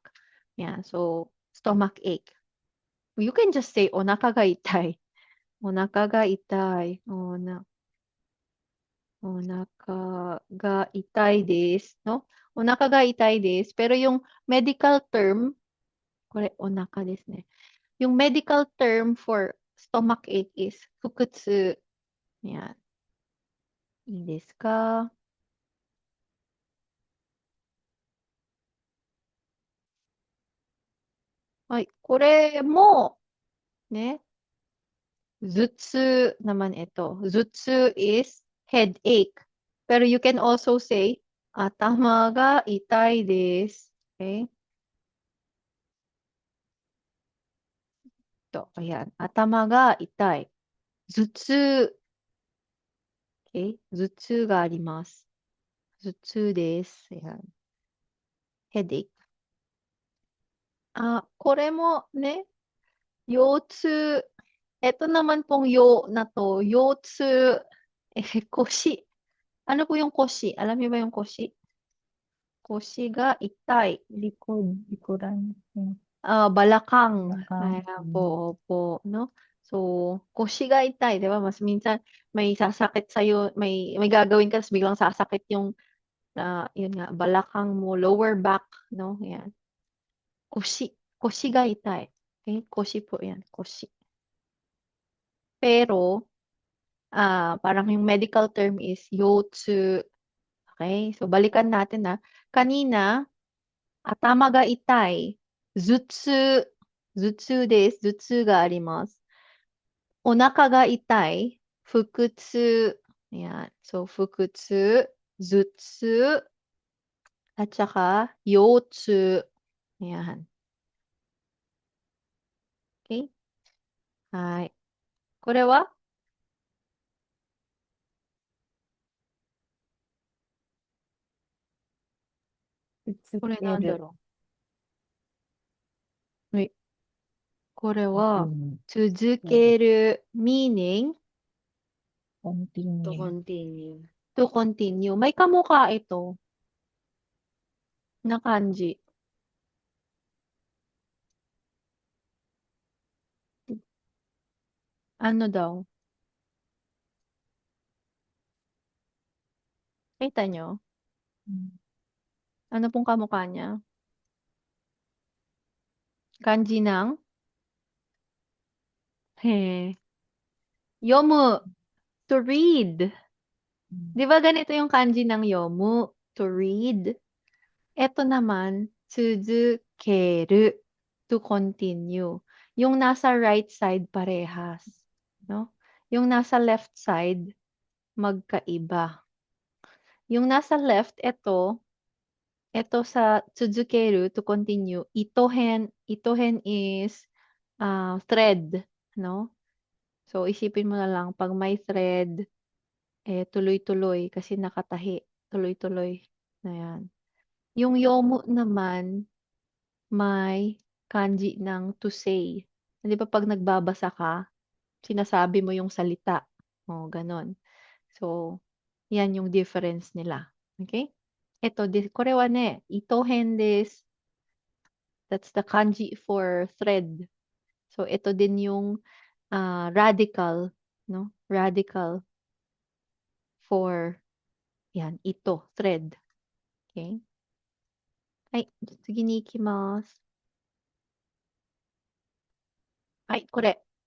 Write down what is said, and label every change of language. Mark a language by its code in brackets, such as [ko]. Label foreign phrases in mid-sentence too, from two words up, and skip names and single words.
[en] Yeah, so, stomach ache. You can just say, [ja] お腹が痛い。お腹が痛いです. No? お腹が痛いです. [tl] Pero yung [en] medical term, [ja] これ、お腹ですね. [en] Yung medical term for stomach ache is 腹痛. [ja] Yan. いいですか? Ay, これも、ね, 頭痛 [tl] naman ito. [en] 頭痛 is headache. Pero you can also say, [ja] 頭が痛いです. [en] Okay? [tl] Ito, ayan. [ja] 頭が痛い. 頭痛. Okay? 頭痛があります. 頭痛です. [tl] Ayan. [en] Headache. [ja] これもね, 腰痛. [tl] Ito naman pong na to, [ja] 腰痛. Koshi. [tl] Ano po yung koshi? Alam niyo ba yung koshi? [ja] 腰が痛い. [tl] Likod. Likuran. Balakang. Balakang. Ayan po, opo, no? So, [ja] 腰が痛い, [tl] di ba? Mas minsan may sasakit sa'yo, may gagawin ka, tapos biglang sasakit yung Yun nga, balakang mo, [en] lower back, [tl] no? Yan. [ja] Koshi. 腰が痛い. [tl] Okay? Koshi po yan. Koshi. Pero, parang yung [en] medical term is [tl] yotsu. Okay? So, balikan natin na. Kanina, [ja] 頭が痛い. 頭痛。頭痛です. 頭痛があります。お腹が痛い. Fukutsu. Yan. [tl] So, fukutsu, zutsu, at saka yotsu. Yan. [en] Okay? [ja] はい。これはこれなんだ Tutsukeru. ろう。はい。これは、 [en] Continue. 続ける meaning To Continue. continue. to continue. [tl] May kamukha ito na kanji. Ano daw? Kita nyo? Ano pong kamukha niya? Kanji ng? Yomu. To read. Di ba ganito yung kanji ng yomu? To read. Ito naman, tsuzukeru. To continue. Yung nasa right side parehas. No? Yung nasa left side, magkaiba. Yung nasa left, ito sa tsuzukeru, [en] to continue, itohen is thread, no? So, [tl] isipin mo na lang, pag may thread, tuloy-tuloy kasi nakatahi. Tuloy-tuloy. Na yan. Yung yomu naman, may kanji ng [en] to say. [tl] Di ba pag nagbabasa ka, sinasabi mo yung salita. O, ganon. So, yan yung difference nila. Okay? Ito, [ja] これはね、糸偏です. [en] That's the kanji for thread. So, [tl] ito din yung radical, no? [en] Radical for, yan, ito, thread. [tl] Okay? Ay, sige [ja] に行きます. Ay, kore.